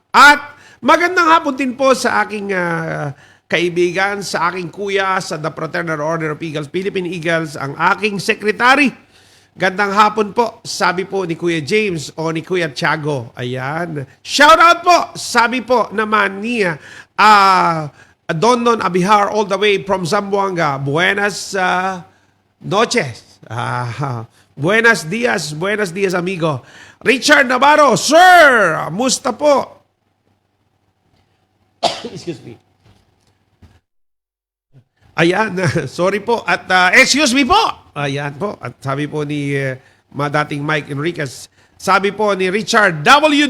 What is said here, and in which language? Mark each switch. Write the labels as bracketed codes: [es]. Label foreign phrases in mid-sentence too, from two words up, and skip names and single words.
[tl] At magandang hapon din po sa aking kaibigan, sa aking kuya sa The Fraternal Order of Eagles, Philippine Eagles, ang aking sekretary. Gandang hapon po, sabi po ni Kuya James o ni Kuya Tiago. Ayan. [en] Shout out [tl] po, sabi po naman ni Donon Abihar [en] all the way from Zamboanga. [es] Buenas noches. Buenas dias amigo. [tl] Richard Navarro, sir, musta po? [en] Excuse me. [tl] Ayan, sorry po. At [en] excuse me [tl] po. Ayan po. At sabi po ni dating Mike Enriquez, sabi po ni Richard W.